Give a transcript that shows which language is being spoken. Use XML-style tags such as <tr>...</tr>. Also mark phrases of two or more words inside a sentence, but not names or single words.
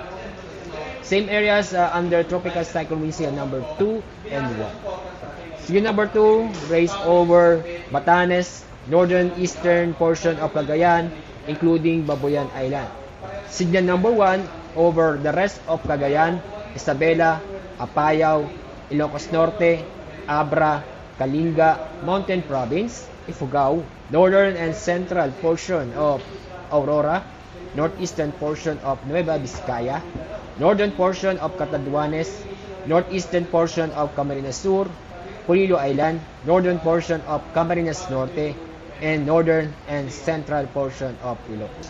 <en>Same areas under tropical cyclone wind seal number 2 and 1. Seal number 2 raised over Batanes, northern eastern portion of Cagayan, including Babuyan Island. Signal number 1 over the rest of Cagayan, Isabela, Apayao, Ilocos Norte, Abra, Kalinga, Mountain Province, Ifugao, northern and central portion of Aurora, northeastern portion of Nueva Vizcaya, northern portion of Catanduanes, northeastern portion of Camarines Sur, Pulido Island, northern portion of Camarines Norte, and northern and central portion of Ilocos.</en>